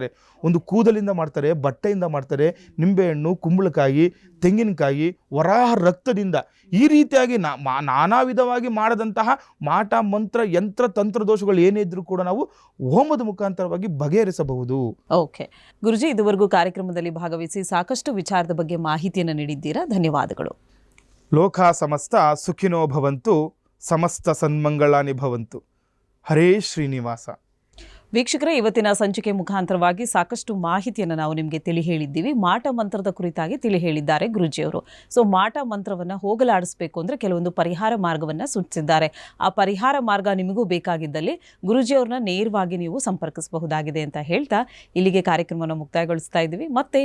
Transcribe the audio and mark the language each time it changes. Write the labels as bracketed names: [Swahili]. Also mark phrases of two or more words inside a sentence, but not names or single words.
[Kannada] ಒಂದು ಕೂದಲಿಂದ ಮಾಡ್ತಾರೆ, ಬಟ್ಟೆಯಿಂದ ಮಾಡ್ತಾರೆ, ನಿಂಬೆಹಣ್ಣು, ಕುಂಬಳಕಾಯಿ, ತೆಂಗಿನಕಾಯಿ, ವರಾಹ ರಕ್ತದಿಂದ, ಈ ರೀತಿಯಾಗಿ ನಾನಾ ವಿಧವಾಗಿ ಮಾಡದಂತಹ ಮಾಟ ಮಂತ್ರ ಯಂತ್ರ ತಂತ್ರ ದೋಷಗಳು ಏನೇ ಇದ್ರೂ ಕೂಡ ನಾವು ಹೋಮದ ಮುಖಾಂತರವಾಗಿ ಬಗೆಹರಿಸಬಹುದು. ಓಕೆ ಗುರುಜಿ, ಇದುವರೆಗೂ ಕಾರ್ಯಕ್ರಮದಲ್ಲಿ ಭಾಗವಹಿಸಿ ಸಾಕಷ್ಟು ವಿಚಾರದ ಬಗ್ಗೆ ಮಾಹಿತಿಯನ್ನು ನೀಡಿದ್ದೀರಾ, ಧನ್ಯವಾದಗಳು. [Sanskrit] ಲೋಕ ಸಮಸ್ತ ಸುಖಿನೋ ಭವಂತು, ಸಮಸ್ತ ಸನ್ಮಂಗಳಾನಿ ಭವಂತು. ಹರೇ ಶ್ರೀನಿವಾಸ. [Kannada] ವೀಕ್ಷಕರೇ, ಇವತ್ತಿನ ಸಂಚಿಕೆ ಮುಖಾಂತರವಾಗಿ ಸಾಕಷ್ಟು ಮಾಹಿತಿಯನ್ನು ನಾವು ನಿಮಗೆ ತಿಳಿ ಹೇಳಿದ್ದೀವಿ. ಮಾಟ ಮಂತ್ರದ ಕುರಿತಾಗಿ ತಿಳಿ ಹೇಳಿದ್ದಾರೆ ಗುರುಜಿಯವರು. ಸೊ ಮಾಟ ಮಂತ್ರವನ್ನು ಹೋಗಲಾಡಿಸಬೇಕು ಅಂದರೆ ಕೆಲವೊಂದು ಪರಿಹಾರ ಮಾರ್ಗವನ್ನು ಸೂಚಿಸಿದ್ದಾರೆ. ಆ ಪರಿಹಾರ ಮಾರ್ಗ ನಿಮಗೂ ಬೇಕಾಗಿದ್ದಲ್ಲಿ ಗುರುಜಿಯವ್ರನ್ನ ನೇರವಾಗಿ ನೀವು ಸಂಪರ್ಕಿಸಬಹುದಾಗಿದೆ ಅಂತ ಹೇಳ್ತಾ ಇಲ್ಲಿಗೆ ಕಾರ್ಯಕ್ರಮವನ್ನು ಮುಕ್ತಾಯಗೊಳಿಸ್ತಾ ಇದ್ದೀವಿ.